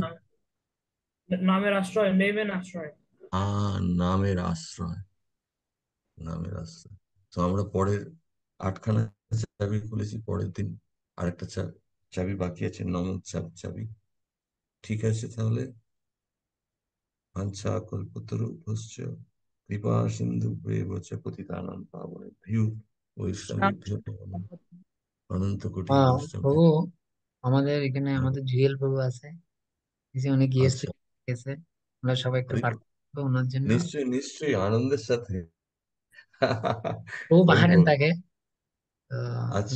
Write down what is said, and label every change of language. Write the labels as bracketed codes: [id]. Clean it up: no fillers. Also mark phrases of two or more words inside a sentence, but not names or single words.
[bn] নামের আশ্রয়, নেমের আশ্রয়। নামের আশ্রয়, নামের আশ্রয়। তো আমরা পরের 8খানা চাবি খুলেছি, পরের দিন আরেকটা চাবি বাকি আছে, নমক চাবি। ঠিক আছে তাহলে, [sa] বাঞ্ছা কল্পতরুভ্যশ্চ কৃপা সিন্ধুভ্যেব চ পতিতানাং পাবনেভ্যো বৈষ্ণবেভ্যো নমো নমঃ। অনন্ত কোটি বৈষ্ণব। [bn] প্রভু, আমাদের এখানে আমাদের জুয়েল প্রভু আছে, এই যে উনি গিয়েছে, আচ্ছা, গেছে, আমরা সবাই একটু হরি বল। প্রার্থনা করবো ওনার জন্য। নিশ্চয়ই নিশ্চয়ই, আনন্দের সাথে। ও হরি বাহারেন বল। থাকে, তো আচ্ছা।